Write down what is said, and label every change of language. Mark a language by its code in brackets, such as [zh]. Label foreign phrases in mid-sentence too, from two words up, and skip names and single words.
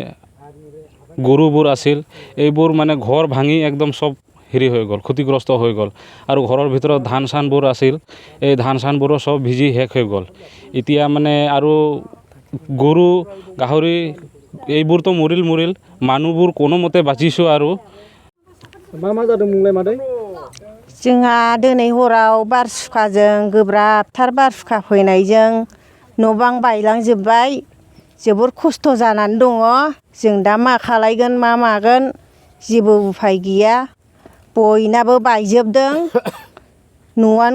[as] গৰুবোৰ আছিল এইবোৰ মানে ঘৰ ভাঙি একদম সব হেৰি হৈ গ'ল ক্ষতিগ্ৰস্ত হৈ গ'ল আৰু ঘৰৰ ভিতৰত ধান চানবোৰ আছিল এই ধান চানবোৰো সব ভিজি শেষ হৈ গ'ল এতিয়া মানে আৰু গৰু গাহৰি এইবোৰতো মৰিল মানুহবোৰ কোনোমতে বাচিছো আৰু [brx] मा जादों मुंलाय मादै जोंहा दिनै हराव बारहुंखाजों गोब्राबथार बारहुंखा फैनायजों न' बां बायलांजोब्बाय जोबोर खस्थ' जानानै दङ जों दा मा खालायगोन मा मागोन जेबो उफाय गैया बयनाबो बायजोबदों न'आनो